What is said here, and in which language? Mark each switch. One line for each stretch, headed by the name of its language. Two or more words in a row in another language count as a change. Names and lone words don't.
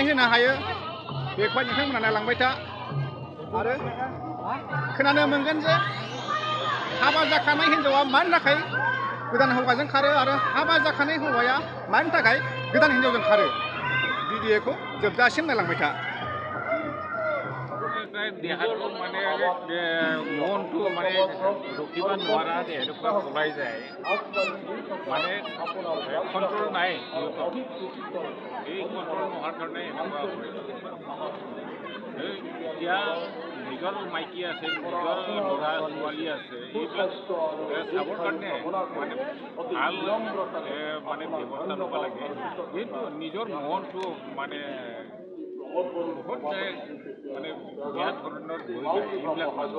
Bodo: होनो हायो बेखौहाय नोंथांमोना नायलांबाय था आरो खोनानो मोनगोन जे हाबा जाखानाय हिन्जावा मानि थाखाय गोदान हौवाजों खारो आरो हाबा जाखानाय हौवाया मानि थाखाय गोदान हिन्जावजों खारो भिडिअखौ जोबजासिम नायलांबाय था देहाखौ माने मनखौ माने रखिबा नोवारा देहाखौ खलाय
Assamese: যায় মানে কন্ট্রোল নাই এই কন্ট্রোল নোহোৱাৰ কাৰণে এনেকুৱা হয় এতিয়া নিজৰ মাইকী আছে নিজৰ ল'ৰা ছোৱালী আছে এইবিলাক চাবৰ কাৰণে মানে ভাল মানে ব্যৱস্থা ল'ব লাগে কিন্তু নিজৰ মনটো মানে বহুত মানে বেয়া ধৰণৰ হৈ যায় এইবিলাক